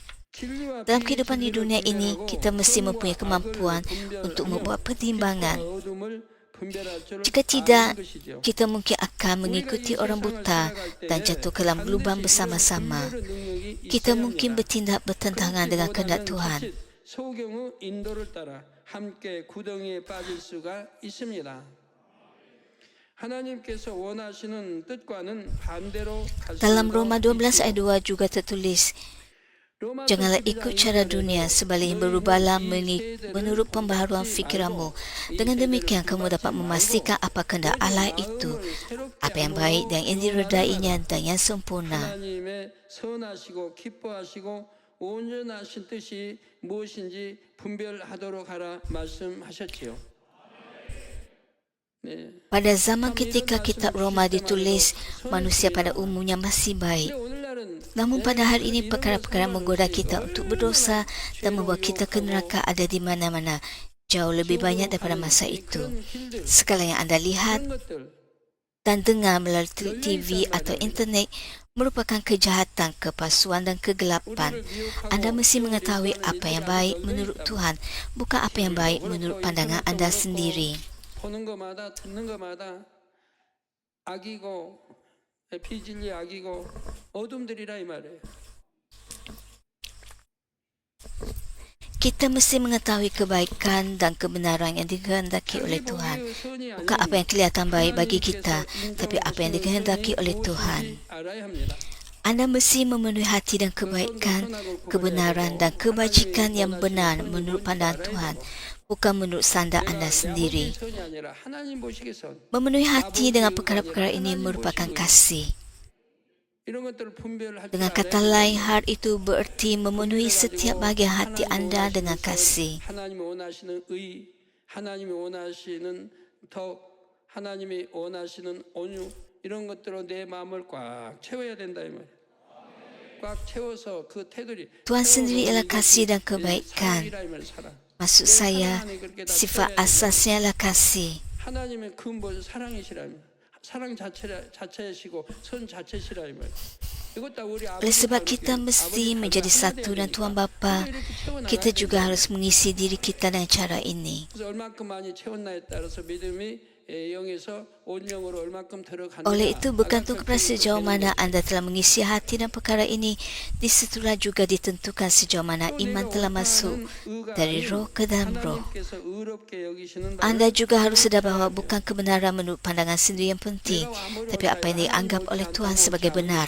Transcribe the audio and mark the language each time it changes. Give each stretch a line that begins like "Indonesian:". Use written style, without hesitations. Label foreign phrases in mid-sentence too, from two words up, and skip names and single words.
Malay: Dalam kehidupan di dunia ini, kita mesti mempunyai kemampuan untuk membuat pertimbangan. Jika tidak, kita mungkin akan mengikuti orang buta dan jatuh ke dalam lubang bersama-sama. Kita mungkin bertindak bertentangan dengan kehendak Tuhan.
Korean: 함께 구덩이에 빠질 수가 있습니다. 하나님께서 원하시는 뜻과는 반대로
Malay: Dalam Roma 12 ayat 2 juga tertulis, janganlah ikut cara dunia, sebaliknya berubahlah menurut pembaharuan fikiranmu. Dengan demikian kamu dapat memastikan apa kehendak Allah itu, apa yang baik dan yang diredainya dan yang sempurna.
Korean: 하나님의 선하시고 기뻐하시고 온전하신 뜻이 무엇인지 분별하도록 하라 말씀하셨지요.
Malay: Pada zaman ketika kitab Roma ditulis, manusia pada umumnya masih baik. Namun pada hari ini perkara-perkara menggoda kita untuk berdosa dan membawa kita ke neraka ada di mana-mana, jauh lebih banyak daripada masa itu. Segala yang anda lihat dan dengar melalui TV atau internet merupakan kejahatan, kepalsuan dan kegelapan. Anda mesti mengetahui apa yang baik menurut Tuhan, bukan apa yang baik menurut pandangan anda sendiri.
Korean: 보는 것마다 듣는 것마다 악이고 비진리 악이고 어둠들이라 이 말이에요.
Malay: Kita mesti mengetahui kebaikan dan kebenaran yang dikehendaki oleh Tuhan. Bukan apa yang kelihatan baik bagi kita, tapi apa yang dikehendaki oleh Tuhan. Anda mesti memenuhi hati dan kebaikan, kebenaran dan kebajikan yang benar menurut pandangan Tuhan, bukan menurut standar Anda sendiri.
Korean: 선이 아니라 하나님 보시기선
Malay: Memenuhi hati dengan perkara-perkara ini merupakan kasih.
Korean: 이런 것들을 분별할 줄
Malay: Dengan kata lain, hal itu bererti memenuhi setiap bahagian hati anda dengan kasih.
Korean: 하나님이 원하시는 의, 하나님이 원하시는 덕, 하나님이 원하시는 온유 이런 것들로 내 마음을 꽉 채워야 된다 이 말이에요. 꽉 채워서 그 테두리
Malay: Tuhan sendiri ialah kasih dan kebaikan. Maksud saya, sifat asasnya ialah kasih.
Korean: 하나님의 근본 사랑이시라면 사랑 자체시고 선 자체시라 이 말이에요.
Malay: Oleh sebab kita mesti menjadi satu dan Tuhan Bapa, kita juga harus mengisi diri kita dengan cara ini.
Korean: 얼만큼 많이 채웠나에 따라서 믿음이 영에서 온 영으로 얼만큼 들어가느냐.
Malay: Oleh itu bergantung kepada sejauh mana anda telah mengisi hati dan perkara ini, disitulah juga ditentukan sejauh mana iman telah masuk dari roh ke dalam roh. Anda juga harus sedar bahawa bukan kebenaran menurut pandangan sendiri yang penting, tapi apa yang dianggap oleh Tuhan sebagai benar.